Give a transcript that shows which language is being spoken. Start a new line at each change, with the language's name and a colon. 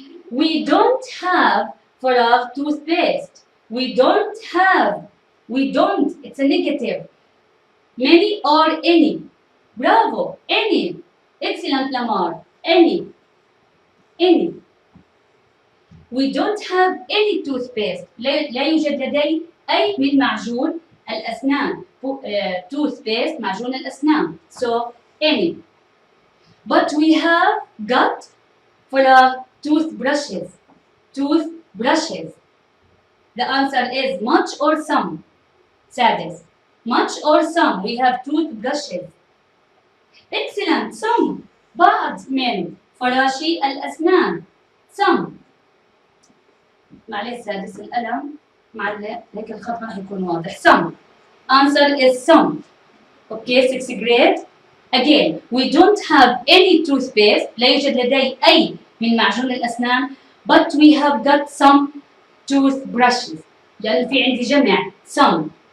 English: We don't have فراغ toothpaste. We don't have. We don't. It's a negative. Many or any. برافو. Any. Excellent لمار. Any. any. We don't have any toothpaste.
Arabic: لا يوجد لدي أي من معجون الأسنان. Toothpaste معجون الأسنان.
English: So any. But we have got for toothbrushes. Toothbrushes. The answer is much or some. سادس. Much or some. We have toothbrushes. Excellent. Some.
Arabic: بعض من فراشي الأسنان.
English: Some.
Arabic: معلش سادس القلم معلق هيك الخط راح يكون واضح.
English: Some. Answer is some. Okay, sixth grade. Again, we don't have any toothpaste.
Arabic: لا يوجد لدي أي من معجون الأسنان.
English: But we have got some toothbrushes.
Arabic: لأن في عندي جمع some.